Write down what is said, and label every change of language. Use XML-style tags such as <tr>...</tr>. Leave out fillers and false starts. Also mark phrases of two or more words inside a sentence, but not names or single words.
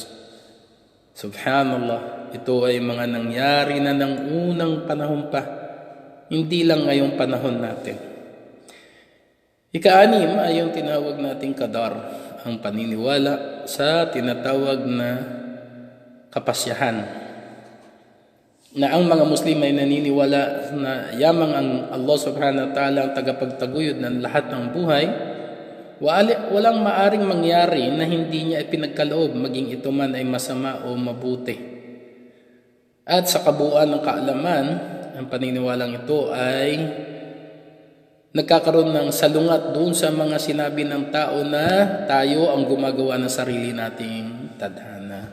<tl>Subhanallah, ito ay mga nangyari na ng unang panahon pa, hindi lang ngayong panahon natin. Ika-anim ay yung tinawag nating qadar, ang paniniwala sa tinatawag na kapasyahan. Na ang mga Muslim ay naniniwala na yamang ang</tl> <ar>الله سبحانه وتعالى</ar> <tl>ang tagapagtaguyod ng lahat ng buhay, walang maaring mangyari na hindi niya ipinagkaloob maging ito man ay masama o mabuti. At sa kabuuan ng kaalaman, ang paniniwalang ito ay nagkakaroon ng salungat doon sa mga sinabi ng tao na tayo ang gumagawa ng sarili nating tadhana.</tl>